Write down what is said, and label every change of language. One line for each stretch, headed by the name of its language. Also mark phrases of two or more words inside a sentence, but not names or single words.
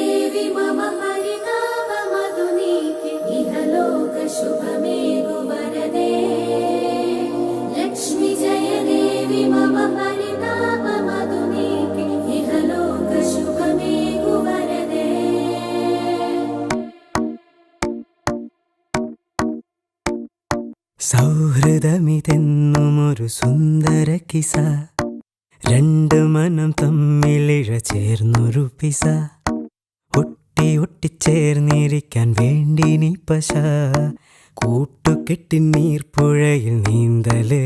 Sanskrit: देवी मम परितापमधुनीके इहलोक शुभमेघु वरदे लक्ष्मी जय देवी मम परितापमधुनीके इहलोक शुभमेघु वरदे
Malayalam: സൗഹൃദമിതെന്നുമൊരു സുന്ദര കിസ രണ്ട് മനം തമ്മിലിഴ ചേർന്നൊരു പിസ ഒട്ടി ഒട്ടിച്ചേർന്നിരിക്കാൻ വേണ്ടി നീ പശ കൂട്ടുകെട്ടി നീർപ്പുഴയിൽ നീന്തല്